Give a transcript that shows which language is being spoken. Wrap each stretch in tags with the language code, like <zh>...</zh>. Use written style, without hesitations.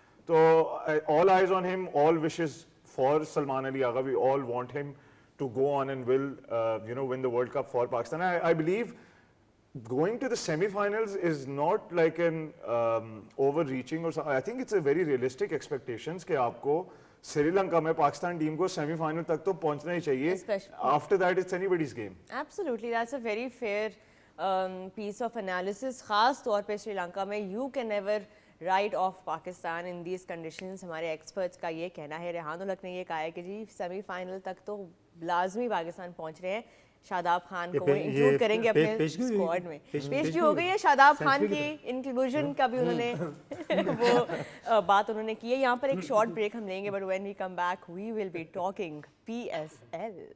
<en>تو all eyes on him, all wishes for Salman Ali Agha, we all want him to go on and will win the World Cup for Pakistan. I believe going to the semi-finals is not like an overreaching or something. I think it's a very realistic expectations</en> <ur>کہ آپ کو سری لنکا میں Pakistan team کو semi final تک تو پہنچنا ہی چاہیے.</ur> <en>After that it's anybody's game. Absolutely, that's a very fair piece of analysis.</en> <ur>خاص طور پہ سری لنکا میں</ur> <en>you can never write off Pakistan in these conditions.</en> <ur>ہمارے ایکسپرٹس کا یہ کہنا ہے. ریحان الحق نے یہ کہا ہے کہ جی سیمی فائنل تک تو لازمی پاکستان پہنچ رہے ہیں. شاداب خان کو انکلوڈ کریں گے اپنے اسکواڈ میں. پیشگی ہو گئی ہے شاداب خان کی انکلوژن کا بھی انہوں نے وہ بات انہوں نے کی ہے. یہاں پر ایک شارٹ بریک ہم لیں گے,</ur> <en>But when we come back we will be talking PSL.</en>